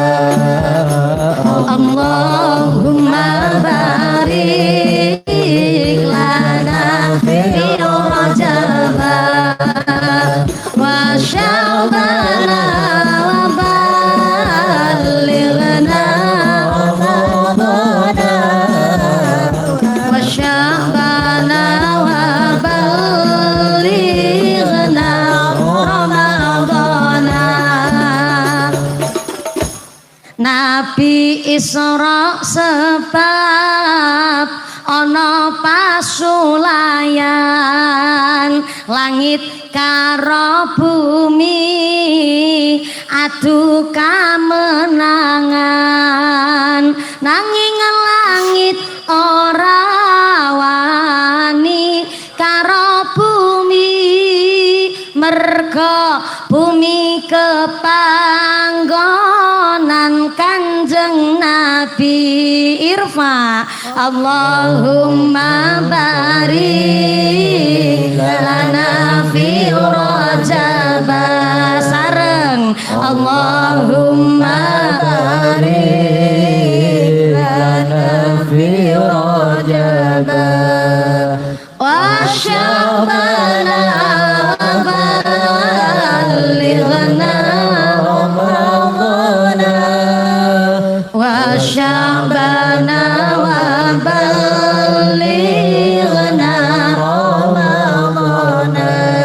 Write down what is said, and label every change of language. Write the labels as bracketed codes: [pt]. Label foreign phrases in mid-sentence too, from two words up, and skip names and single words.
[ar] اللهم بارك لنا في رجب وشعبان وبلغنا رمضان وشعبان وبلغنا رمضان. [jv] Nabi Isra sebab ana pasulayan, langit karo bumi adu kamenangan, nanging langit ora wani karo bumi, merga bumi kepanggonan Kanjeng Nabi. [ar] ارفع اللهم بارك لنا في رجب. Sareng اللهم بارك لنا في رجب وشعبان وبلغنا رمضان وشعبان وبلغنا رمضان.